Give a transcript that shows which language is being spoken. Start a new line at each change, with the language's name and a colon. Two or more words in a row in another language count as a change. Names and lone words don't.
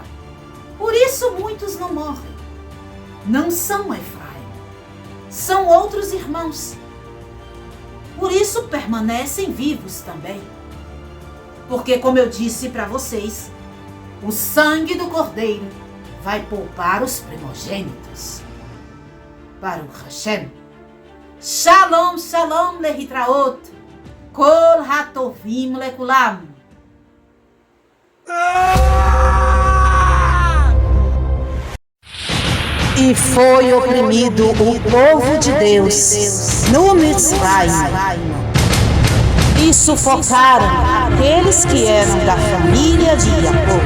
Portuguese: Por isso muitos não morrem. Não são Efraim, são outros irmãos. Por isso permanecem vivos também. Porque, como eu disse para vocês, o sangue do Cordeiro vai poupar os primogênitos.
Hebrew: ברוך השם. שלום, שלום להתראות. כל הטובים לכולם.
Portuguese: E foi oprimido o povo de Deus no Mitzrayim, e sufocaram aqueles que eram da família de Jacó.